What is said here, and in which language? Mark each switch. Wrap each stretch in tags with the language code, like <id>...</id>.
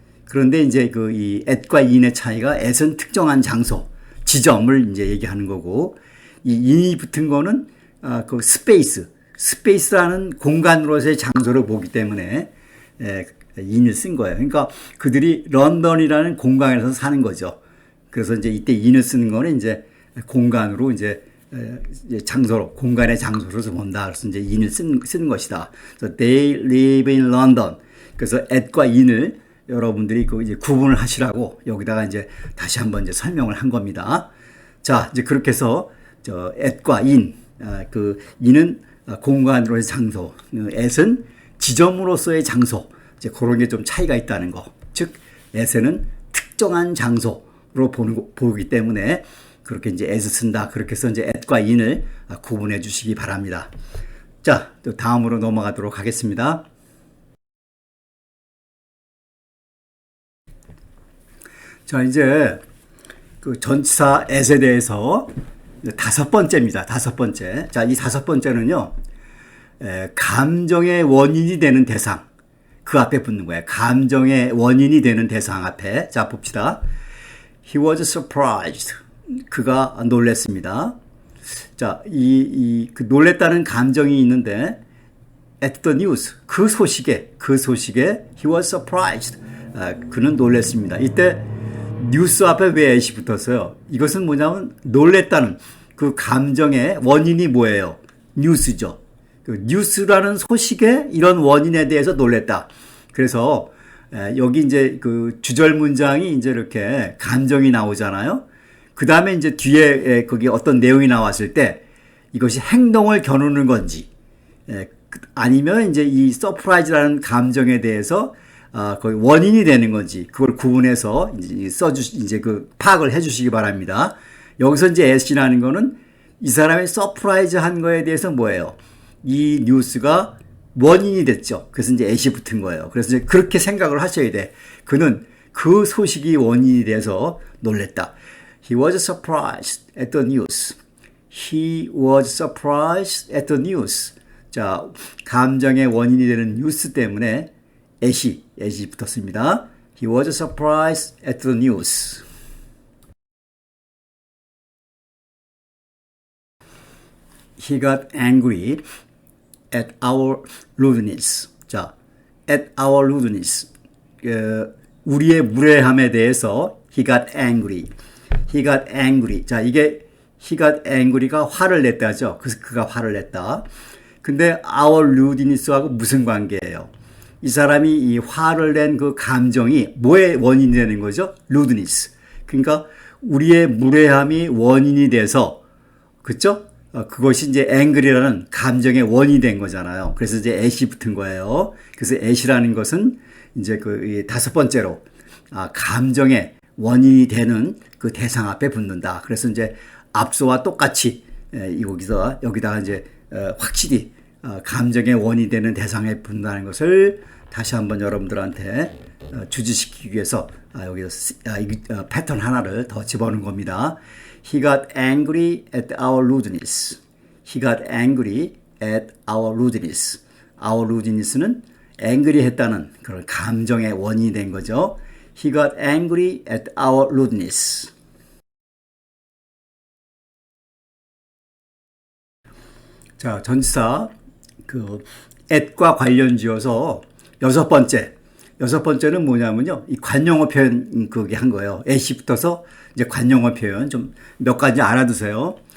<ko>그런데 이제 이 at과 in의 차이가 at은 특정한 장소, 지점을 이제 얘기하는 거고, 이 in이 붙은 거는 그 스페이스라는 공간으로서의 장소를 보기 때문에 in을 쓴 거예요. 그러니까 그들이 런던이라는 공간에서 사는 거죠. 그래서 이제 이때 in을 쓰는 거는 이제 공간으로 이제 장소로, 공간의 장소로서 본다. 그래서 이제 in을 쓰는 것이다. 그래서</ko> <en>they live in London.</en> <ko>그래서 at과 in을 여러분들이 이제 구분을 하시라고 여기다가 이제 다시 한번 이제 설명을 한 겁니다. 자, 이제 그렇게 해서 at과 in, in은 공간으로의 장소, at은 지점으로서의 장소, 이제 그런 게 좀 차이가 있다는 거. 즉, at에는 특정한 장소로 보기 때문에 그렇게 이제 as 쓴다. 그렇게 해서 이제 at과 in을 구분해 주시기 바랍니다. 자, 또 다음으로 넘어가도록 하겠습니다. 자, 이제 그 전치사 as에 대해서 다섯 번째입니다. 다섯 번째. 자, 이 다섯 번째는요, 감정의 원인이 되는 대상. 그 앞에 붙는 거예요. 감정의 원인이 되는 대상 앞에. 자, 봅시다.</ko> <en>He was surprised.</en> <ko>그가 놀랬습니다. 자, 그 놀랬다는 감정이 있는데,</ko> <en>at the news.</en> <ko>그 소식에</ko> <en>he was surprised.</en> <ko>그는 놀랬습니다. 이때 뉴스 앞에 왜 at이 붙었어요? 이것은 뭐냐면 놀랬다는 그 감정의 원인이 뭐예요? 뉴스죠. 그 뉴스라는 소식에 이런 원인에 대해서 놀랬다. 그래서 여기 이제 그 주절 문장이 이제 이렇게 감정이 나오잖아요. 그 다음에 이제 뒤에 거기 어떤 내용이 나왔을 때 이것이 행동을 겨누는 건지 아니면 이제 이 서프라이즈라는 감정에 대해서 거의 원인이 되는 건지 그걸 구분해서 이제 파악을 해주시기 바랍니다. 여기서 이제 as라는 거는 이 사람의 서프라이즈한 거에 대해서 뭐예요? 이 뉴스가 원인이 됐죠. 그래서 이제 at이 붙은 거예요. 그래서 이제 그렇게 생각을 하셔야 돼. 그는 그 소식이 원인이 돼서 놀랬다.</ko> <en>He was surprised at the news. He was surprised at the news.</en> <ko>자, 감정의 원인이 되는 뉴스 때문에 at이 붙었습니다.</ko> <en>He was surprised at the news. He got angry at our rudeness. 자, at our rudeness.</en> <ko>우리의 무례함에 대해서</ko> <en>he got angry. He got angry.</en> <ko>자, 이게</ko> <en>he got angry</en> <ko>가 화를 냈다죠. 그래서 그가 화를 냈다. 근데 our rudeness하고 무슨 관계예요? 이 사람이 이 화를 낸 그 감정이 뭐의 원인이 되는 거죠?</ko> <en>rudeness.</en> <ko>그러니까 우리의 무례함이 원인이 돼서, 그쵸? 그것이 이제 angry라는 감정의 원인이 된 거잖아요. 그래서 이제 at이 붙은 거예요. 그래서 at이라는 것은 이제 그 다섯 번째로, 감정의 원인이 되는 그 대상 앞에 붙는다. 그래서 이제 앞서와 똑같이, 여기다가 이제, 확실히, 감정의 원인이 되는 대상에 붙는다는 것을 다시 한번 여러분들한테 주지시키기 위해서 여기서 패턴 하나를 더 집어넣은 겁니다.</ko> <en>He got angry at our rudeness. He got angry at our rudeness.</en> <ko>Our rudeness는 angry 했다는 그런 감정의 원인이 된 거죠.</ko> <en>He got angry at our rudeness.</en> <ko>자, 전치사 at과 관련 지어서 여섯 번째는 뭐냐면요. 이 관용어 표현 그게 한 거예요. at이 붙어서 이제 관용어 표현 좀 몇 가지 알아두세요.</ko>